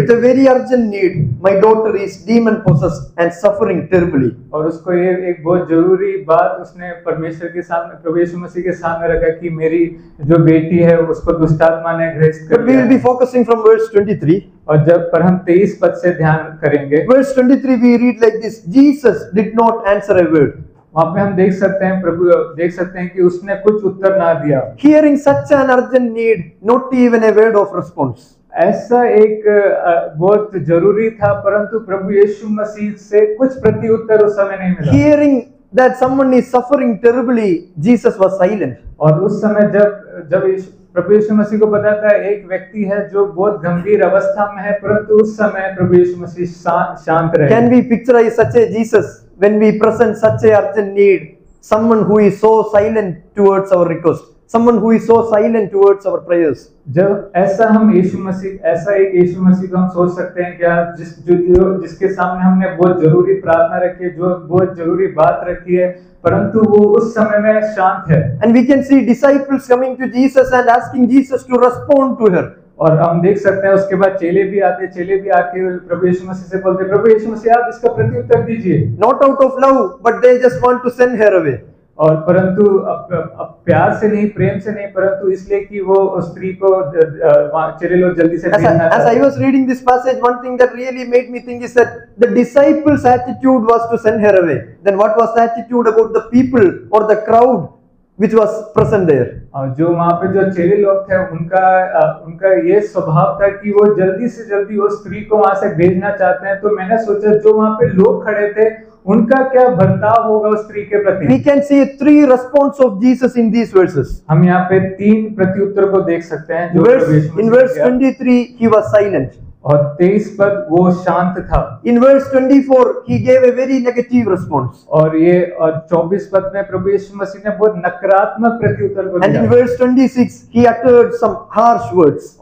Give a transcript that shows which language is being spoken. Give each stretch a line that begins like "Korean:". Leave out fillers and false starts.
English: With a very urgent need, my daughter is demon possessed and suffering terribly.
Hindi: और उसको ये एक बहुत जरूरी बात उसने परमेश्वर के सामने, प्रभु यीशु मसीह के सामने रखा कि मेरी जो बेटी है उसको दुष्टात्मा ने ग्रस्त कर
English: But we will be focusing from verse 23.
Hindi: और पर हम 23 पद से ध्यान करेंगे।
English: Verse 23 we read like this: Jesus did not answer a word.
Hindi: वहाँ पे हम देख सकते हैं कि उसने कुछ उत्तर ना दिया।
English: Hearing such an urgent need, not even a word of response.
Hindi: ऐसा एक बहुत जरूरी था, परंतु प्रभु यीशु मसीह से कुछ प्रति उत्तर उस समय नहीं मिला।
English: Hearing that someone is suffering terribly, Jesus was silent.
Hindi: और उस समय जब प्रभु यीशु मसीह को पता था एक व्यक्ति है जो बहुत गंभीर अवस्था में है, परंतु उस समय प्रभु यीशु मसीह शांत रहे।
English: Can we picture such a Jesus when we present such a urgent need? Someone who is so silent towards our request, someone who is so silent towards our prayers.
Hindi: जब ऐसा हम एक यीशु मसीह को हम सोच सकते हैं क्या, जिसके सामने हमने बहुत जरूरी प्रार्थना रखी है, जो बहुत जरूरी बात रखी है, परंतु वो उस समय में शांत है।
English: And we can see disciples coming to Jesus and asking Jesus to respond to her.
Hindi: और हम देख सकते हैं उसके बाद चेले भी आके प्रभु यीशु मसीह से बोलते, प्रभु यीशु मसीह आप इसका प्रत्युत्तर दीजिए।
English: Not out of love, but they just want to send her away.
Hindi: और परंतु अब प्यार से नहीं, प्रेम से नहीं, परंतु इसलिए कि वो स्त्री को चेले लोग जल्दी से भेजना चाहते।
English: As I was reading this passage, one thing that really made me think is that the disciples' attitude was to send her away. Then what was the attitude about the people or the crowd which was present there.
Hindi: और जो वहाँ पे जो चेले लोग थे उनका ये स्वभाव था कि वो जल्दी से जल्दी उस स्त्री को वहां से भेजना चाहते हैं। तो मैंने सोचा जो वहाँ पे लोग खड़े थे उनका क्या बर्ताव होगा उस स्त्री के प्रति।
English: We can see three response of Jesus in these verses.
Hindi: हम यहाँ पे 3 प्रत्युत्तर को देख सकते हैं। जो
English: In verse 23 he was silent.
Hindi: और 23 पद वो शांत था।
English: In verse 24 he gave a very negative response.
Hindi: और 24 पद में प्रभु यीशु मसीह ने बहुत नकारात्मक प्रत्युत्तर को
English: And in
Hindi: दिया।
English: verse 26 he uttered some harsh words.